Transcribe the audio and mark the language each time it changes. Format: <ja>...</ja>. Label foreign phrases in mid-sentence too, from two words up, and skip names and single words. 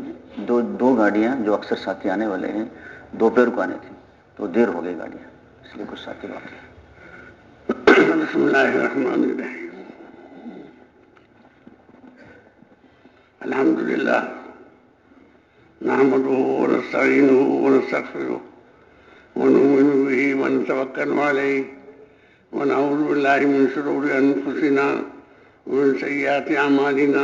<hi>दो गाड़ियां जो अक्सर साथी आने वाले हैं दोपहर को आने थी, तो देर हो गई गाड़ियां, इसलिए कुछ साथी बाकी.</hi> <ar>بسم الله الرحمن الرحيم. الحمد لله نحمده و نستعينه و نستغفره و نؤمن به و نتوكل عليه و نعوذ بالله من شرور أنفسنا و من سيئات أعمالنا.</ar>